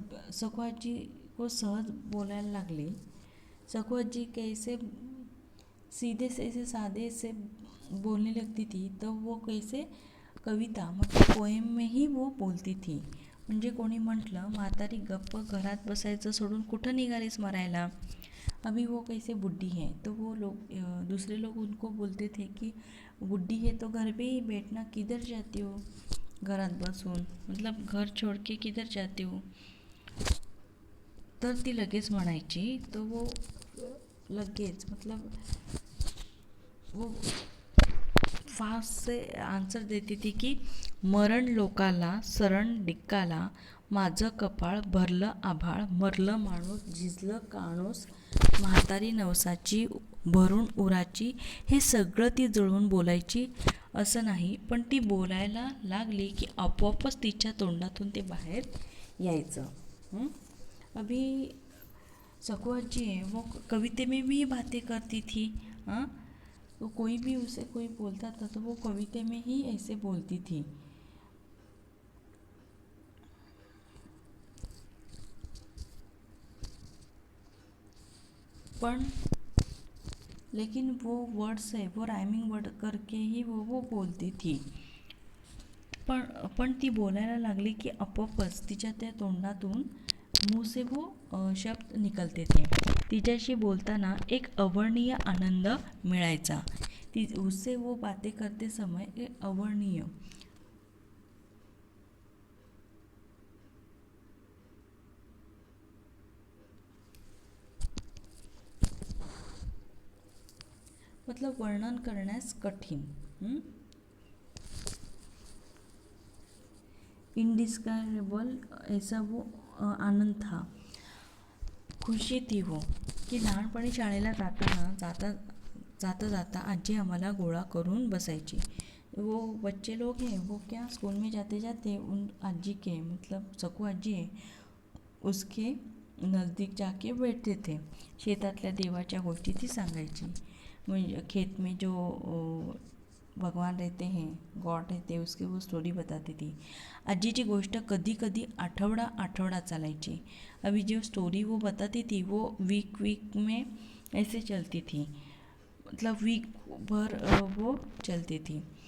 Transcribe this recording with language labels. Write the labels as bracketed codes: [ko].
[mr] सकू आजी को सहज बोलायला लागली. [hi] सकू आजी कैसे सीधे से सादे से बोलने लगती थी, तो वो कैसे कविता मतलब पोएम में ही वो बोलती थी. [mr] म्हणजे कोणी म्हटलं म्हातारी गप्प घरात बसायचं सोडून कुठं निघालीस मरायला. [hi] अभी वो कैसे बुढ़ी है, तो वो लोग दूसरे लोग उनको बोलते थे कि बुढ़ी है तो घर पे ही बैठना, किधर जाती हो [mr] घरात बसून, [hi] मतलब घर छोड़ के किधर जाती हो. [mr] तर ती लगेच म्हणायची. [hi] तो वो लगेच मतलब वो फास्ट से आन्सर देती थी की [mr] मरण लोकाला सरण डिक्काला, माझं कपाळ भरलं आभाळ, मरलं माणूस झिजलं काणूस, म्हातारी नवसाची भरून उराची. हे सगळं ती जुळवून बोलायची असं नाही, पण ती बोलायला लागली की आपोआपच तिच्या तोंडातून ते बाहेर यायचं. [hi] अभी सकू आजी है वो कविते में भी बातें करती थी. तो कोई भी उसे कोई बोलता था तो वो कविते में ही ऐसे बोलती थी. पण लेकिन वो वर्ड्स है वो राइमिंग वर्ड करके ही वो बोलती थी. [mr] पण ती बोलायला लागली की आपोआपच तिच्या त्या तोंडातून [hi] मुंह से वो शब्द निकलते थे. [mr] तिच्याशी बोलताना एक अवर्णनीय आनंद मिळायचा. [hi] ती उससे वो बातें करते समय एक अवर्णनीय मतलब [mr] वर्णन करण्यास कठीण. [hi] इनडिस्क्राइबेबल ऐसा वो आनंद था, खुशी थी वो की [mr] लहानपणी शाळेला जाता जाता आजी आम्हाला गोळा करून बसायची. [hi] वो बच्चे लोग हैं वो क्या स्कूल में जाते जाते उन आजी के मतलब सकू आजी है उसके नज़दीक जाके बैठते थे. [mr] शेतातल्या देवाच्या गोष्टी ती सांगायची. [hi] म्हणजे खेत में जो भगवान रहते हैं गॉड रहते हैं उसकी वो स्टोरी बताती थी. [mr] आजीची गोष्ट कधी कधी आठवडा चालायची. [hi] अभी जो स्टोरी वो बताती थी वो वीक में ऐसे चलती थी, मतलब वीक भर वो चलती थी.